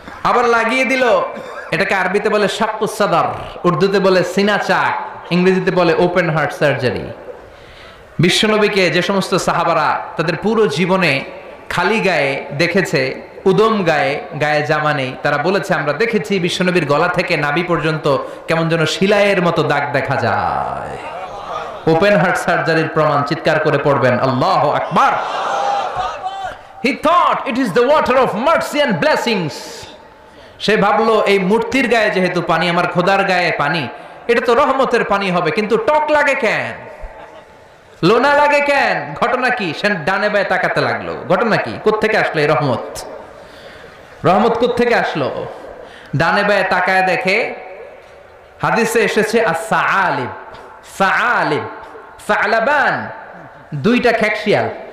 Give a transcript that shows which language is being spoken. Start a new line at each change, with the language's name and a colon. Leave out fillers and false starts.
Bangla: আবার লাগিয়ে দিল, এটাকে আরবিতে বলে শাক্কুস সাদর, উর্দুতে বলে সিনা চাক, ইংরেজিতে বলে ওপেন হার্ট সার্জারি। বিশ্বনবীকে যে সমস্ত সাহাবারা তাদের পুরো জীবনে খালি গায়ে দেখেছে, উদম গায়ে, গায়ে জামা নেই, তারা বলেছে আমরা দেখেছি বিশ্বনবীর গলা থেকে নাভি পর্যন্ত কেমন যেন শিলায়ের মতো দাগ দেখা যায়। ওপেন হার্ট সার্জারির প্রমাণ, চিৎকার করে পড়বেন আল্লাহু আকবার।
English: He thought it is the water of mercy and blessings.
Bangla: সে ভাবলো এই মূর্তির গায়ে যেহেতু পানি, আমার খোদার গায়ে পানি, এটা তো রহমতের পানি হবে, কিন্তু টক লাগে কেন, লোনা লাগে কেন? ঘটনা কি? সে ডানে বায়ে তাকাতে লাগলো, ঘটনা কি, কোত্থেকে আসলো এই রহমত? রহমত কোত্থেকে আসলো? ডানে বায়ে তাকায় দেখে হাদিসে এসেছে as-sa'alib, sa'alib, sa'laban, দুইটা খেকশিয়াল।